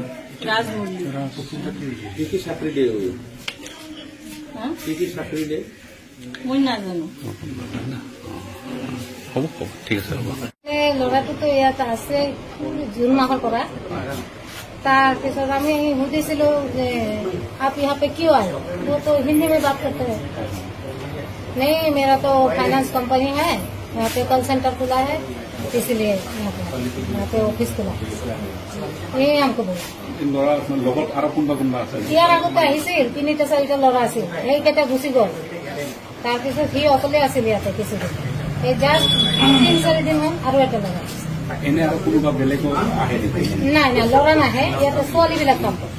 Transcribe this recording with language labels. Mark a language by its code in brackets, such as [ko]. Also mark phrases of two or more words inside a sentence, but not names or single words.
[as] ৰাজ মল্লিক। মই নাজানো। হ'ব ঠিক আছে হ'ব। ল'ৰাটোতো ইয়াত আছে জুন মাহৰ পৰা। তাৰপিছত আমি সুধিছিলো যে [hi] आप यहाँ पे क्यों आए? वो तो हिंदी में बात करते हैं। नहीं, मेरा तो फाइनेंस कंपनी है, यहाँ पे कॉल सेंटर खुला है, इसलिए यहाँ पे ऑफिस खुला है। यही हमको बोला। [as] ইয়াৰ আগতে আহিছিল 3টা 4টা ল'ৰা আছিল, সেইকেইটা গুচি গ'ল। তাৰপিছত সি অকলে আছিল ইয়াতে কিছুদিন। এই জাষ্ট 3-4 দিন হ'ল আৰু এটা ল'ৰা। এনে আৰু কোনোবা বেলেগো আহে নেকি? নাই নাই, ল'ৰা নাহে, ইয়াতে ছোৱালীবিলাক কাম কৰে।